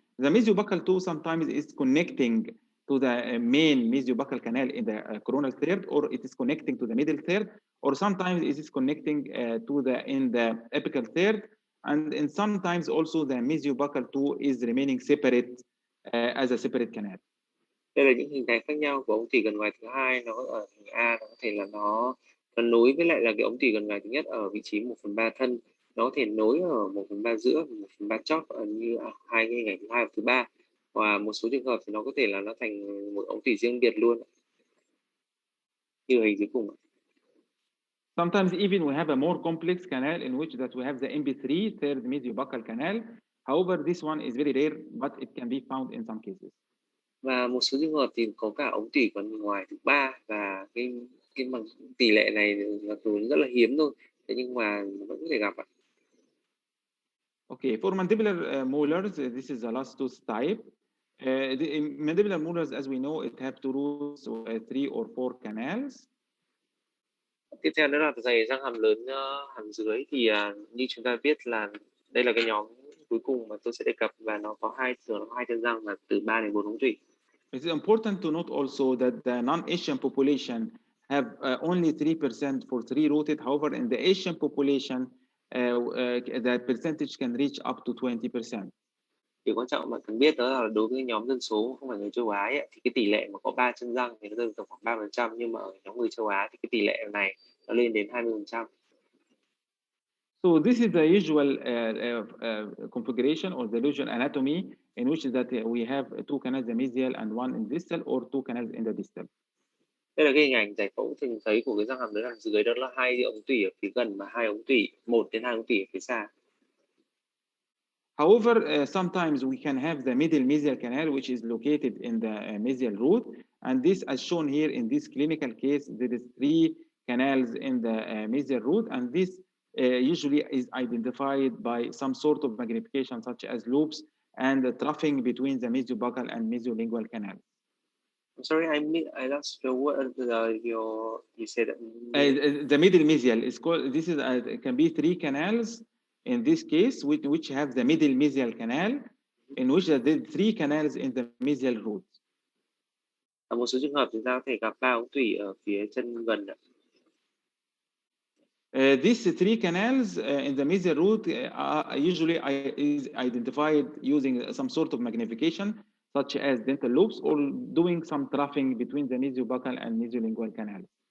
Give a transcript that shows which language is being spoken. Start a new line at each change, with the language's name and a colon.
English: The mesiobuccal 2 sometimes is connecting to the main mesiobuccal canal in the coronal third, or it is connecting to the middle third, or sometimes it is connecting to the in the apical third, and sometimes also the mesiobuccal 2 is remaining separate as a separate canal.
Vietnamese: Đây là những hình thái khác nhau của ống tủy gần ngoài thứ hai. Nó ở hình A, nó có thể là nó nối với lại là cái ống tủy gần ngoài thứ nhất ở vị trí 1/3 thân. Nó có thể nối ở 1/3 giữa, 1/3 chót ở như hai cái hình ảnh thứ hai và thứ ba. Và một số trường hợp thì nó có thể là nó thành một ống tủy riêng biệt luôn, như hình dưới cùng.
English: Sometimes even we have a more complex canal in which that we have the MP3 third mesiobuccal canal. However, this one is very rare, but it can be found in some cases.
Vietnamese: Và một số trường hợp thì có cả ống tủy còn ngoài thứ ba, và cái bằng tỷ lệ này là rất là hiếm thôi, thế nhưng mà vẫn có thể gặp ạ.
English: Okay, for mandibular molars, this is the last tooth type. The mandibular molars, as we know, it have two roots, 3 or 4 canals.
Vietnamese: Tiếp theo đó là dày răng hàm lớn hàm dưới, thì như chúng ta biết là đây là cái nhóm cuối cùng mà tôi sẽ đề cập, và nó có hai chân răng và từ 3 đến 4 ống tủy.
English: It's important to note also that the non-Asian population have only 3% for 3-rooted. However, in the Asian population, the percentage can reach up to 20%.
Vietnamese: Điều quan trọng bạn cần biết đó là đối với nhóm dân số không phải người châu Á ấy, thì cái tỷ lệ mà có 3 chân răng thì nó rơi vào khoảng 3%, nhưng mà ở nhóm người châu Á thì cái tỷ lệ này nó lên đến 20%.
English: So this is the usual configuration or the usual anatomy in which that we have 2 canals, the mesial and 1 in distal, or 2 canals in the distal.
Vietnamese: Đây là cái hình ảnh giải phẫu thường thấy của cái răng hàm lớn hàm dưới, đó là 2 ống tủy ở phía gần và 2 ống tủy, 1 đến 2 ống tủy ở phía xa.
English: However, sometimes we can have the middle mesial canal, which is located in the mesial root. And this, as shown here in this clinical case, there is 3 canals in the mesial root. And this usually is identified by some sort of magnification, such as loops and the troughing between the mesiobuccal and mesiolingual canals. I'm sorry, I lost your word. You said the middle mesial is called. This is it can be 3 canals in this case, which have the middle mesial canal, in which there are 3 canals in the mesial root.
Vietnamese: Ở một số trường hợp chúng ta có thể gặp 3 ống tủy ở phía chân gần.
English: These 3 canals in the mesial root usually is identified using some sort of magnification, such as dental loops, or doing some troughing between the mesiobuccal and mesiolingual canals.